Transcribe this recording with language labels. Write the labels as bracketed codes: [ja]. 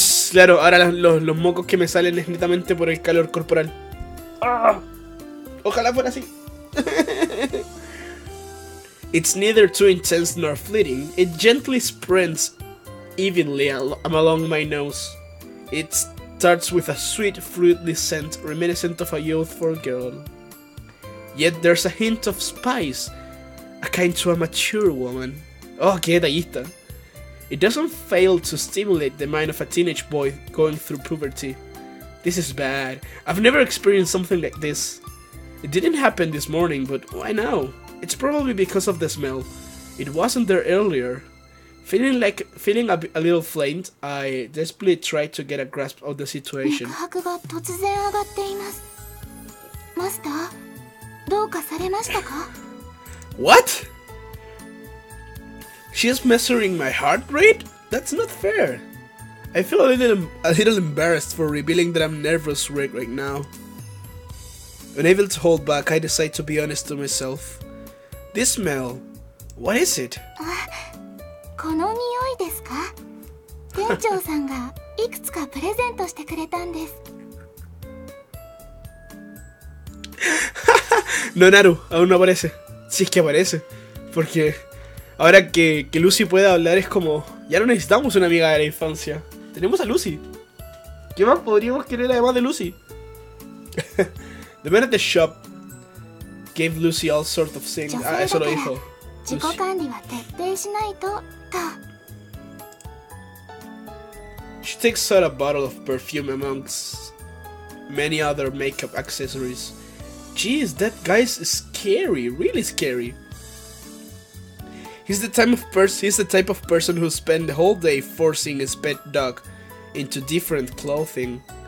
[es] Claro, ahora los mocos que me salen es netamente por el calor corporal. Ojalá fuera así. [en] It's neither too intense nor fleeting. It gently spreads evenly along my nose. It starts with a sweet, fruity scent reminiscent of a youthful girl. Yet there's a hint of spice, akin to a mature woman. [es] Oh, qué detallista. [en] It doesn't fail to stimulate the mind of a teenage boy going through puberty. This is bad. I've never experienced something like this. It didn't happen this morning, but why now? It's probably because of the smell. It wasn't there earlier. Feeling a little flamed, I desperately tried to get a grasp of the situation. [ja] 脈拍が突然上がっています。マスター、どうかされましたか? [en] What? She's measuring my heart rate? That's not fair. I feel a little embarrassed for revealing that I'm nervous right now. Unable to hold back, I decide to be honest to myself. This smell, what is it? [ja] この匂いですか? 店長さんがいくつかプレゼントしてくれたんです。 [es] No, Naru, aún no aparece. Si es que aparece. Porque ahora que Lucy puede hablar es como... Ya no necesitamos una amiga de la infancia. Tenemos a Lucy. ¿Qué más podríamos querer además de Lucy? [en] The man at the shop gave Lucy all sorts of things. [es] Ah, eso lo dijo. [ja] 自己管理は徹底しないと。 [en] She takes out a bottle of perfume amongst many other makeup accessories. Jeez, that guy's scary, really scary. He's the type of person who spend the whole day forcing his pet dog into different clothing.